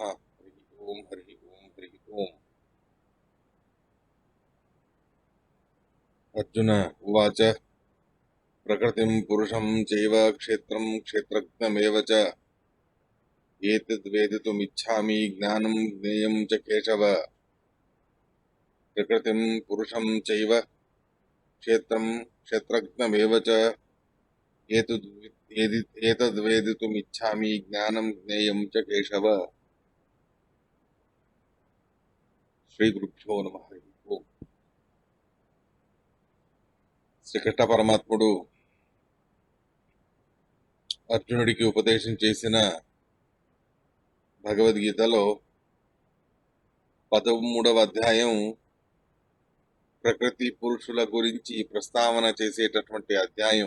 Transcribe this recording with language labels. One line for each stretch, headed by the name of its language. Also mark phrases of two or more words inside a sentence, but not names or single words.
Sanskrit: हरिः ओम् हरिः ओम् हरिः ओम्। अर्जुन उवाच प्रकृतिं पुरुषं चैव क्षेत्रं क्षेत्रज्ञमेव च एतद्वेदितुमिच्छामि ज्ञानं ज्ञेयं च केशव। प्रकृतिं पुरुषं चैव क्षेत्रं क्षेत्रज्ञमेव च एतद्वेदितुमिच्छामि ज्ञानं ज्ञेयं च केशव। శ్రీగురుభ్యో నమః। ఓం.
Telugu: శ్రీకృష్ణ పరమాత్ముడు అర్జునుడికి ఉపదేశం చేసిన భగవద్గీతలో 13వ అధ్యాయం ప్రకృతి పురుషుల గురించి ప్రస్తావన చేసేటటువంటి అధ్యాయం.